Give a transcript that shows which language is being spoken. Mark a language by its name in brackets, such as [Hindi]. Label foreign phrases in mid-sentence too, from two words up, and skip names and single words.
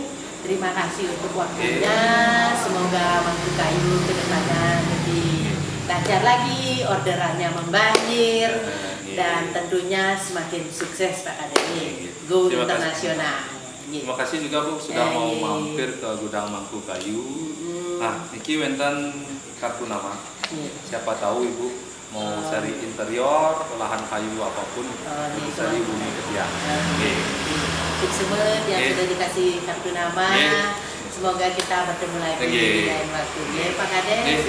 [Indonesian] Terima kasih untuk waktunya. Semoga Mangkukayu ke depannya lebih lancar lagi, orderannya membanjir, dan tentunya semakin sukses Pak Kadek ini, go internasional. Terima kasih juga Bu sudah mau mampir ke gudang Mangkukayu. [Balinese] Nah, niki wenten [Indonesian] kartu nama. Siapa tahu Ibu mau cari interior, olahan kayu apapun, bisa dihubungi ke dia. Sukses yang sudah dikasih kartu nama. Semoga kita bertemu lagi di lain waktu. Pak Kadek.